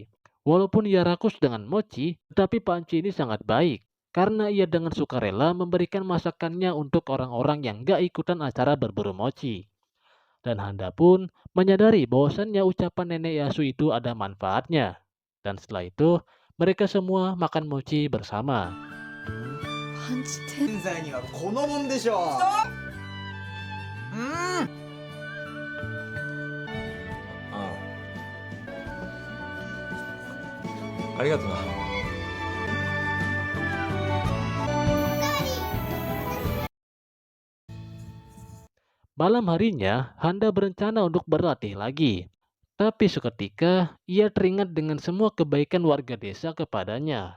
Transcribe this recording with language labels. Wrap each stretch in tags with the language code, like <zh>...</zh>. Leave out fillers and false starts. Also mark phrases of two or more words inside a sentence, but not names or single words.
<id>Walaupun ia rakus dengan mochi, tetapi Panci ini sangat baik. Karena ia dengan sukarela memberikan masakannya untuk orang-orang yang gak ikutan acara berburu mochi. Dan Handa pun menyadari bahwasannya ucapan Nenek Yasu itu ada manfaatnya. Dan setelah itu, mereka semua makan mochi bersama.</id> <ja>パンチって現在にはこのもんでしょう。ああ。ありがとな。</ja> <id>Malam harinya, Handa berencana untuk berlatih lagi. Tapi seketika, ia teringat dengan semua kebaikan warga desa kepadanya.</id>